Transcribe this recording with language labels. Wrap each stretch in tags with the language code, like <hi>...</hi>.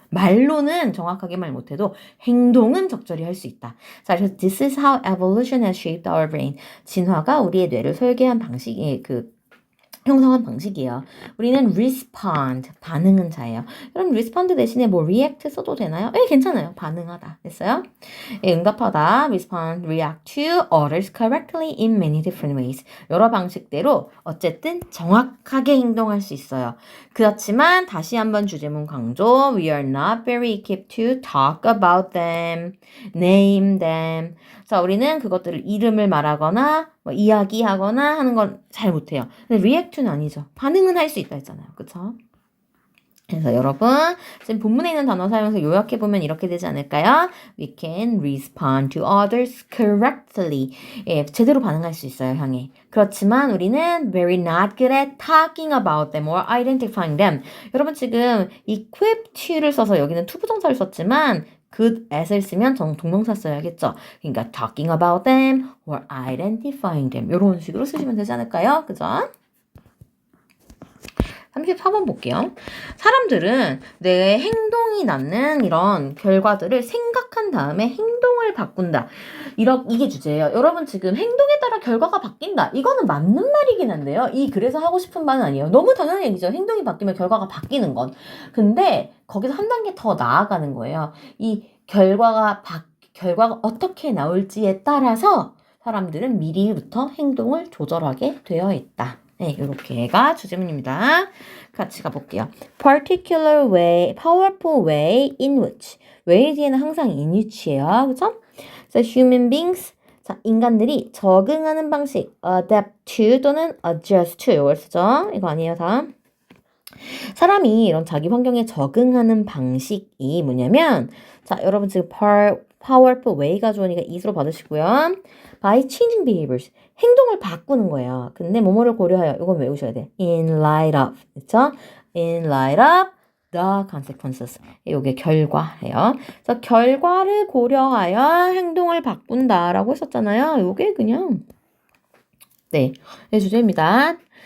<ko>말로는 정확하게 말 못해도 행동은 적절히 할 수 있다. 자, 그래서</ko> <en>this is how evolution has shaped our brain.</en> <ko>진화가 우리의 뇌를 설계한 방식이 형성한 방식이에요. 우리는 respond, 반응은 자예요. 그럼 respond 대신에 뭐 react 써도 되나요? 예, 괜찮아요. 반응하다. 됐어요? 예, 응답하다,</ko> <en>respond, react to others correctly in many different ways.</en> <ko>여러 방식대로 어쨌든 정확하게 행동할 수 있어요. 그렇지만 다시 한번 주제문 강조.</ko> <en>We are not very equipped to talk about them, name them.</en> <ko>자, 우리는 그것들을 이름을 말하거나 뭐 이야기하거나 하는 건 잘 못해요. 근데 react는 아니죠. 반응은 할 수 있다 했잖아요. 그쵸? 그래서 여러분 지금 본문에 있는 단어 사용해서 요약해보면 이렇게 되지 않을까요?</ko> <en>We can respond to others correctly.</en> <ko>예, 제대로 반응할 수 있어요, 향해. 그렇지만 우리는</ko> <en>very not good at talking about them or identifying them.</en> <ko>여러분 지금 equip to를 써서 여기는 to 부정사를 썼지만 good at을 쓰면 동명사 써야겠죠.</ko> <en>그러니까 talking about them or identifying them.</en> <ko>이런 식으로 쓰시면 되지 않을까요? 그죠? 34번 볼게요. 사람들은 내 행동이 낳는 이런 결과들을 생각한 다음에 행동을 바꾼다. 이게 주제예요. 여러분 지금 행동에 따라 결과가 바뀐다. 이거는 맞는 말이긴 한데요. 그래서 하고 싶은 말은 아니에요. 너무 당연한 얘기죠. 행동이 바뀌면 결과가 바뀌는 건. 근데 거기서 한 단계 더 나아가는 거예요. 이 결과가 어떻게 나올지에 따라서 사람들은 미리부터 행동을 조절하게 되어 있다. 네, 이렇게가 주제문입니다. 같이 가볼게요.</ko> <en>Particular way, powerful way in which.</en> <ko>way 뒤에는 항상 in which예요. 그죠?</ko> <en>So human beings,</en> <ko>자, 인간들이 적응하는 방식, adapt to 또는 adjust to 이걸 쓰죠. 이거 아니에요, 다. 사람이 이런 자기 환경에 적응하는 방식이 뭐냐면, 자, 여러분 지금 powerful way가 좋으니까 이수로 받으시고요.</ko> <en>by changing behaviors.</en> <ko>행동을 바꾸는 거예요. 근데 뭐뭐를 고려하여. 이건 외우셔야 돼.</ko> <en>in light of.</en> <ko>그쵸?</ko> <en>in light of the consequences.</en> <ko>이게 결과예요. 그래서 결과를 고려하여 행동을 바꾼다라고 했었잖아요. 이게 그냥 네, 주제입니다.</ko>